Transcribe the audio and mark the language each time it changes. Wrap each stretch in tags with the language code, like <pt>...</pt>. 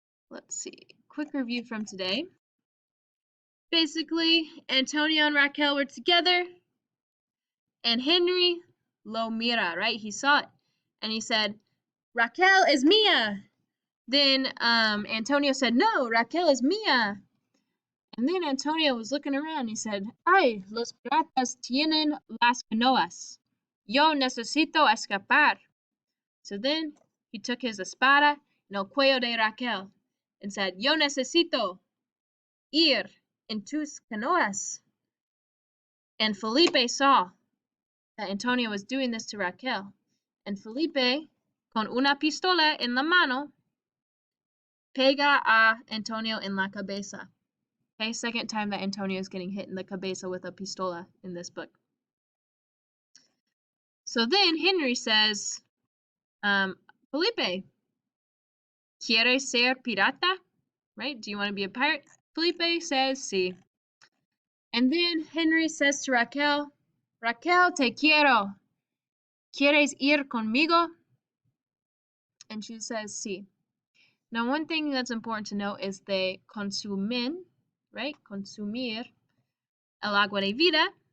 <en>Let's see. Quick review from today. Basically, Antonio and Raquel were together, and Henry</en> <es>lo mira,</es> <en>right? He saw it, and he said, Raquel is mía. Then Antonio said, no, Raquel is mía. And then Antonio was looking around. He said,</en> <es>ay, los piratas tienen las canoas. Yo necesito escapar.</es> <en>So then he took his</en> <es>espada en el cuello de Raquel</es> <en>and said,</en> <es>yo necesito ir en tus canoas.</es> <en>And Felipe saw that Antonio was doing this to Raquel.</en> <es>And Felipe, con una pistola en la mano, pega a Antonio en la cabeza.</es> <en>Okay, second time that Antonio is getting hit in the cabeza with a pistola in this book. So then Henry says, Felipe,</en> <es>¿quieres ser pirata?</es> <en>Right? Do you want to be a pirate? Felipe says, sí. And then Henry says to Raquel, Raquel,</en> <es>te quiero. ¿Quieres ir conmigo?</es> <en>And she says,</en> <es>sí.</es> <en>Now, one thing that's important to note is they consumen, right?</en> <es>Consumir el agua de vida.</es>